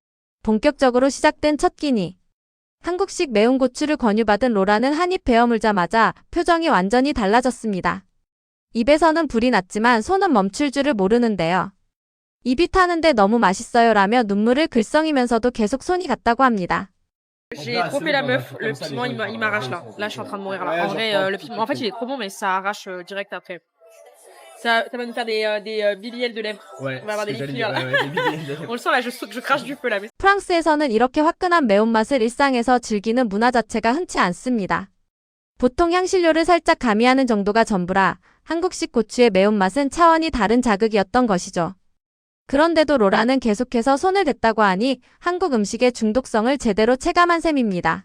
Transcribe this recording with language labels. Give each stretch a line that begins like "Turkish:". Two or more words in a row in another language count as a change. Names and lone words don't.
Korean: 본격적으로 시작된 첫 끼니. 한국식 매운 고추를 권유받은 로라는 한 입 베어 물자마자 표정이 완전히 달라졌습니다. 입에서는 불이 났지만 손은 멈출 줄을 모르는데요. 입이 타는데 너무 맛있어요라며 눈물을 글썽이면서도 계속 손이 갔다고 합니다.
French: J'ai trop fait la meuf, le piment il m'arrache là. Là, je suis en train de mourir là. En vrai, le piment, en fait, il est trop bon, mais ça arrache direct après. Ça va nous faire des BBL de lèvres. Ouais. On va avoir des ce que liqueurs j'allais là. dire, ouais, des BBL de lèvres. On le sent là, je crache du feu là.
Korean: 프랑스에서는 이렇게 화끈한 매운맛을 일상에서 즐기는 문화 자체가 흔치 않습니다. 보통 향신료를 살짝 가미하는 정도가 전부라 한국식 고추의 매운맛은 차원이 다른 자극이었던 것이죠. 그런데도 로라는 계속해서 손을 댔다고 하니 한국 음식의 중독성을 제대로 체감한 셈입니다.